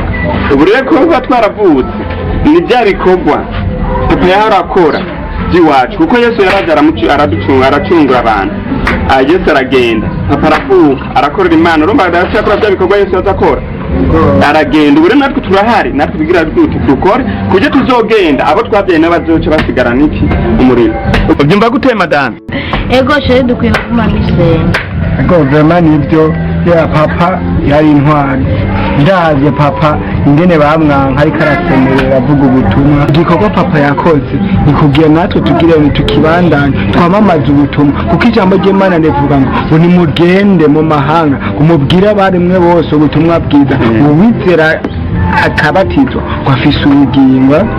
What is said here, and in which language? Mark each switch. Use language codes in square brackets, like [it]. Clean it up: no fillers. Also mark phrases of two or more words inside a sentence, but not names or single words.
[rn] Ubu rero ko kuba twaravutse ni bya bikorwa papa yarakora by'iwacu, kuko Yesu yaraje aracungura abantu. Yesu aragenda, papa aravuka arakorera Imana. Urumva adashaka bya bikorwa Yesu yazakora aragenda. Ubu rero natwe turahari, natwe bigira duti dukore kujye tuzogenda abo twabyaye n'abazoca basigara niki umuriro. Ubyumva gute madame? Ego chere dukwiye kumana isenga. Vraiment nibyo ya papa yari intwari. Ndahaze papa ingene bamwanka ariko arasemerera avuga ubutumwa. Igikorwa papa yakoze ni kugira natwe tugire tukibandanye twamamaza ubutumwa, kuko ijambo ry'Imana rivuga ngo nimugende mu mahanga umubwire abarimwe bose ubutumwa bwiza, uwizera akabatizwa wafise ubugingo.